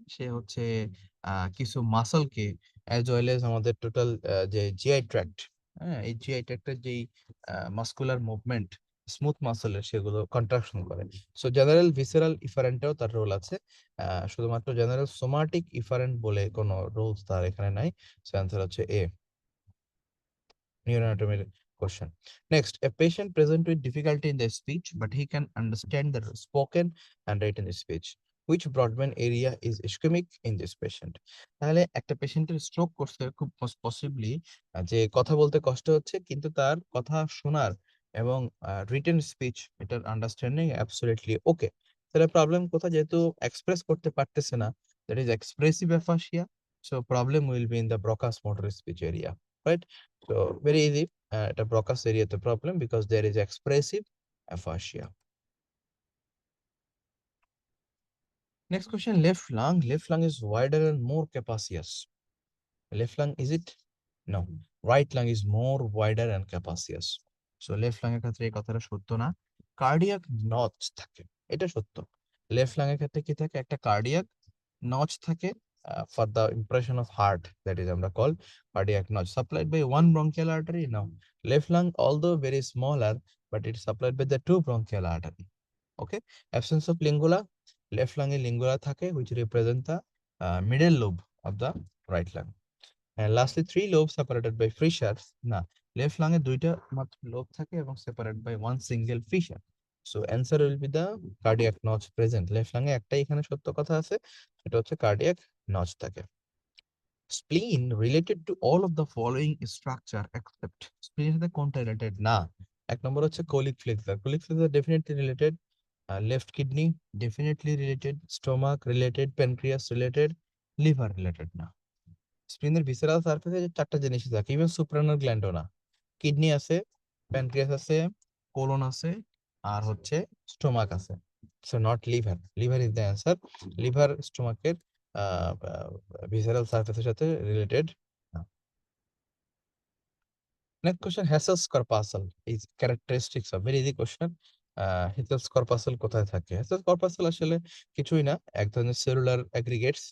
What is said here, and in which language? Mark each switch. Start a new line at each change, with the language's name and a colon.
Bangla: সে হচ্ছে কিছু মাসলকে as well as আমাদের টোটাল যে জিআই ট্র্যাক্ট, হ্যাঁ এই জিআই ট্র্যাক্টের যেই মাসকুলার মুভমেন্ট স্মুথ মাসলের, সেগুলো কন্ট্রাকশন করে। সো জেনারেল ভিসেরাল ইফারেন্টেও তার রোল আছে। শুধুমাত্র জেনারেল সোমাটিক ইফারেন্ট বলে কোনো রোলস তার এখানে নাই। সো অ্যান্সার হচ্ছে এ, neuroanatomy question.
English: Next, a patient present with difficulty in the speech, but he can understand the spoken and written speech. Which broadband area is ischemic in this patient?
Bangla: তাহলে একটা পেশেন্টের stroke করছে, খুব possibly যে কথা বলতে কষ্ট হচ্ছে, কিন্তু তার কথা শোনার এবং রিটেন স্পিচ এটার আন্ডারস্ট্যান্ডিং অ্যাবসলিউটলি ওকে। তাহলে প্রবলেম কোথায়? যেহেতু এক্সপ্রেস করতে পারতেছে না, that is expressive aphasia.
English: So problem will be in the Broca's motor speech area, right? So very easy. At a Broca's area the problem because there is expressive aphasia. Next question, left lung. Left lung is wider and more capacious. Left lung is it? No. Right lung is more wider and capacious.
Bangla: So left lung এর ক্ষেত্রে এই কথাটা সত্য না। Cardiac notch থাকে, এটা সত্য। Left lung এর ক্ষেত্রে কি থাকে? একটা কার্ডিয়াক নচ থাকে
English: for the impression of heart, that is আমরা call cardiac notch supplied by one bronchial artery. Now left lung although very smaller, but it is supplied by the two bronchial artery. Okay, absence of lingula, left lung এ lingula থাকে which represent the middle lobe of the right lung. And lastly, three lobes separated by fissures.
Bangla: না, left lung এ দুইটা মাত্র lobe থাকে এবং
English: separated by one single fissure. So answer will be the cardiac notch present.
Bangla: Left lung এ একটাই এখানে সত্য কথা আছে, সেটা হচ্ছে cardiac notch থাকে।
English: Spleen related to all of the following structure except,
Bangla: spleen এর সাথে কোনটা রিলেটেড না? এক নম্বর হচ্ছে colic flexure, colic flexure definitely related, left kidney definitely related, stomach related, pancreas related, liver related না। স্প্লিনের ভিসেরাল সারফেসে যে চারটা জিনিস থাকে, ইভেন সুপ্রানাল গ্ল্যান্ডও না। কিডনি আছে, প্যানক্রিয়াস আছে, কোলন আছে, আর হচ্ছে স্টোমাক আছে।
English: So not liver, liver is the answer.
Bangla: Liver স্টোমাকের visceral সারফেসের সাথে রিলেটেড না। Next question, Hessel's corpuscle is characteristics of very easy question. Hessel's corpuscle কোথায় থাকে? Hessel's corpuscle আসলে কিছুই না, এক ধরনের সেলুলার অ্যাগ্রিগেটস।